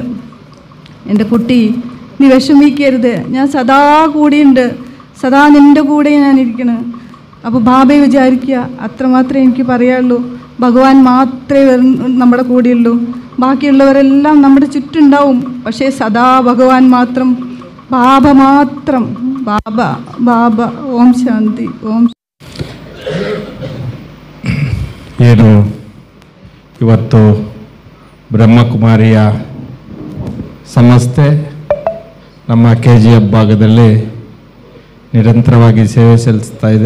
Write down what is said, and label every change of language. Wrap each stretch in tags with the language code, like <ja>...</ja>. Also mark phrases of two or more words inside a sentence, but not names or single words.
<ml>എൻ്റെ കുട്ടി, നീ വിഷമിക്കരുത്, ഞാൻ സദാ കൂടെയുണ്ട്, സദാ നിൻ്റെ കൂടെ ഞാനിരിക്കണം. അപ്പോൾ ബാബയെ വിചാരിക്കുക, അത്രമാത്രമേ എനിക്ക് പറയാനുള്ളൂ. ഭഗവാൻ മാത്രമേ നമ്മുടെ കൂടെയുള്ളൂ, ബാക്കിയുള്ളവരെല്ലാം നമ്മുടെ ചുറ്റുണ്ടാവും. പക്ഷേ സദാ ഭഗവാൻ മാത്രം, ബാബ മാത്രം, ബാബ. ഓം ശാന്തി.</ml> <kn>ಓಂ. ಏನು ಇವತ್ತು ಬ್ರಹ್ಮಕುಮಾರಿಯ ಸಂಸ್ಥೆ ನಮ್ಮ KGF ಭಾಗದಲ್ಲಿ ನಿರಂತರವಾಗಿ ಸೇವೆ ಸಲ್ಲಿಸ್ತಾ ಇದೆ.</kn>